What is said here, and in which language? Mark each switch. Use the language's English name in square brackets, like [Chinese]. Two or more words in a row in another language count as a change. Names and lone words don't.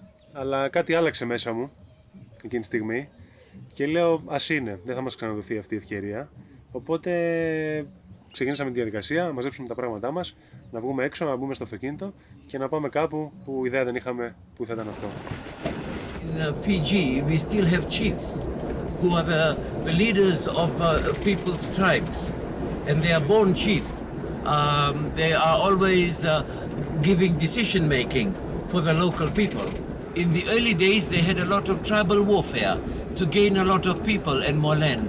[Greek] Αλλά κάτι άλλαξε μέσα μου εκείνη τη στιγμή και λέω ας είναι, δεν θα μας ξαναδοθεί αυτή η ευκαιρία. Οπότε ξεκινήσαμε τη διαδικασία, να μαζέψουμε τα πράγματά μας, να βγούμε έξω, να μπούμε στο αυτοκίνητο και να πάμε κάπου που ιδέα δεν είχαμε που θα ήταν αυτό. [English] In Fiji, we still have chiefs who are the leaders of people's tribes, and they are born chief. They are always giving decision making for the local people. In the early days, they had a lot of tribal warfare to gain a lot of people and more land.